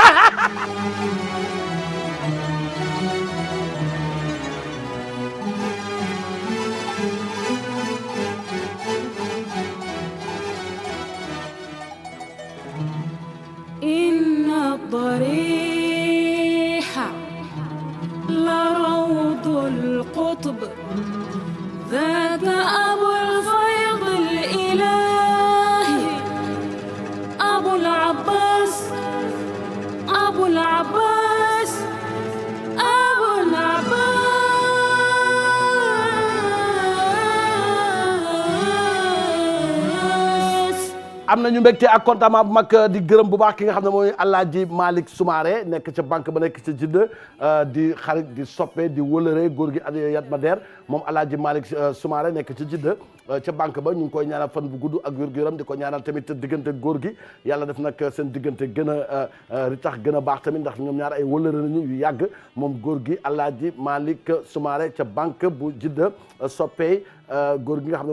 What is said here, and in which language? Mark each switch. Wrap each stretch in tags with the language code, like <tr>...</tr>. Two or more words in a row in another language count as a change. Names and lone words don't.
<ar>inna dariha لروض القطب ذاك أبو الفيض الإلهي أبو العباس أبو العباس أبو العباس</ar> <wo>am nañu mbégte ak contentement bu mag di gërëm bu baax ki nga xam ne mooy Alaaji Malick Soumaré nekk ca banque ba nekk ca Jidda di xarit di soppe di wëlëre góor gi Yat Mader moom Alaaji Malick Soumaré nekk ca Jidda ca banque ba ñu ngi koy ñaanal fan bu gudd ak wér-gu-yaram di ko ñaanal tamit diggante góor gi yàlla def nag seen diggante gën a ritax gën a baax tamit ndax ñoom ñaar ay wëlëre nañu yu yàgg moom góor gi Alaaji Malick Soumaré ca banque bu Jidda soppey góor gi nga xam ne</wo>